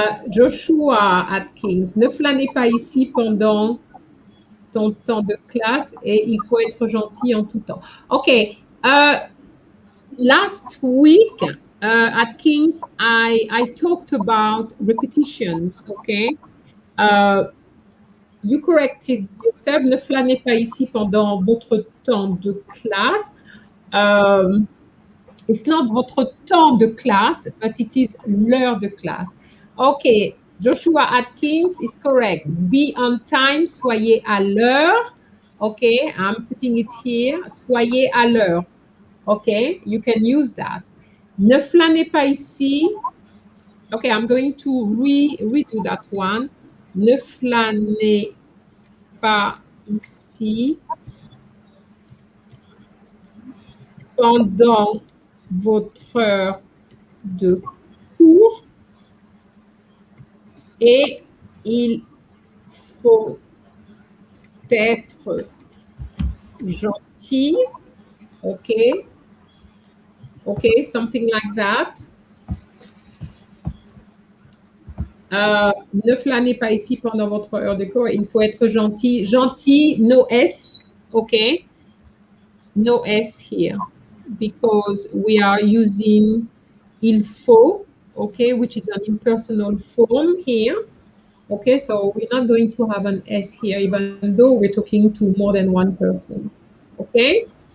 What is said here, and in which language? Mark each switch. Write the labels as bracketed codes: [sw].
[fr] Joshua Atkins, ne flânez pas ici pendant ton temps de classe et il faut être gentil en tout temps. [en] Okay. Last week at King's, I talked about repetitions, okay? You corrected yourself, [fr] ne flânez pas ici pendant votre temps de classe. [en] It's not [fr] votre temps de classe, [en] but it is [fr] l'heure de classe. [en] Okay, Joshua Atkins is correct. Be on time, [fr] soyez à l'heure. [en] Okay, I'm putting it here. [fr] Soyez à l'heure. [en] Okay, you can use that. [fr] Ne flânez pas ici. [en] Okay, I'm going to redo that one. [fr] Ne flânez pas ici pendant votre heure de cours et il faut être gentil. [en] Okay. Okay, something like that. [fr] Ne flânez pas ici pendant votre heure de cours. Il faut être gentil. Gentil, [en] no S. [fr] Okay. [en] No S here because we are using [fr] il faut, [en] okay, which is an impersonal form here. Okay, so we're not going to have an S here, even though we're talking to more than one person. Okay.